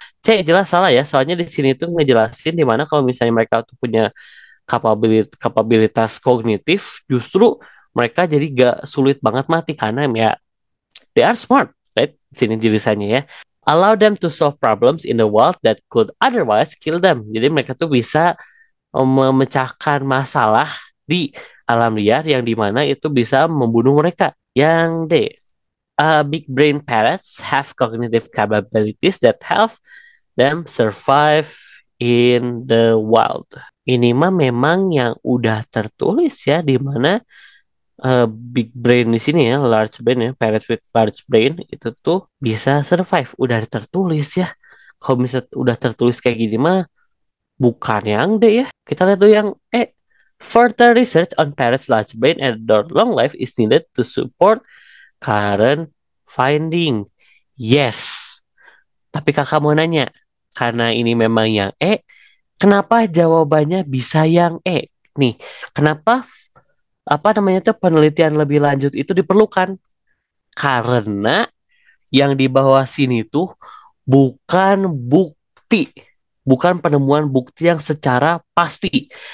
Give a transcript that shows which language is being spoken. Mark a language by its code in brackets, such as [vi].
[id] C, jelas salah ya, soalnya di sini tuh ngejelasin di mana kalau misalnya mereka tuh punya kapabilitas kognitif, justru mereka jadi gak sulit banget mati karena ya [en] they are smart, right? [id] Sini tulisannya ya. [en] Allow them to solve problems in the world that could otherwise kill them. [id] Jadi mereka tuh bisa memecahkan masalah di alam liar yang dimana itu bisa membunuh mereka. Yang D, [en] big brain parrots have cognitive capabilities that help them survive in the wild. [id] Ini mah memang yang udah tertulis ya di mana big brain di sini ya, large brain ya, [en] parrots with large brain [id] itu tuh bisa survive. Udah tertulis ya. Kalau misal udah tertulis kayak gini mah bukan yang D ya. Kita lihat tuh yang E. [en] Further research on parrots large brain and their long life is needed to support current finding. Yes. [id] Tapi kakak mau nanya, karena ini memang yang E, kenapa jawabannya bisa yang E? Nih, kenapa apa namanya tuh penelitian lebih lanjut itu diperlukan? Karena yang di bawah sini tuh bukan bukti, bukan penemuan bukti yang secara pasti.